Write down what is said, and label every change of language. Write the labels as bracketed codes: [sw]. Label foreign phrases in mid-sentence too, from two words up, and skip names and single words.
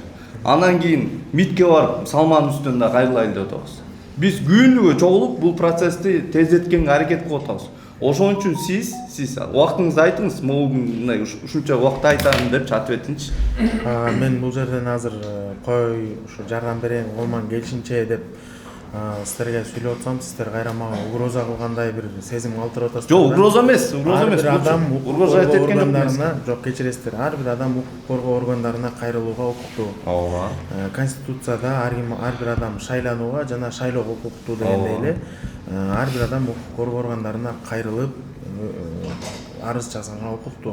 [ky] Андан кийин МИДке барып салманын үстүнөн да кайрылайлы деп атабыз. Биз күнүгө чогулуп бул процессти тездеткенге аракет кылып атабыз. Ошон үчүн сиз убактыңызды айтыңыз, мындай ушунча убакыт айтам депчи ответинчи. Мен бул жерден азыр кой ушу жардам берейин, колуман келишинче деп [kk] сіздерге сөйлеп отсам, сіздер [ky] кайра мага угроза кылгандай бир сезим калтырып атасыздар. Жок, угроза эмес, Адам угроза эткен жок, кечиресиздер. Ар бир адам укук коргоо органдарына кайрылууга укуктуу. Ооба. Конституцияда ар бир адам шайланууга жана шайлоого укуктуу дегендей эле ар бир адам укук коргоо органдарына кайрылып арыз жазганга укуктуу.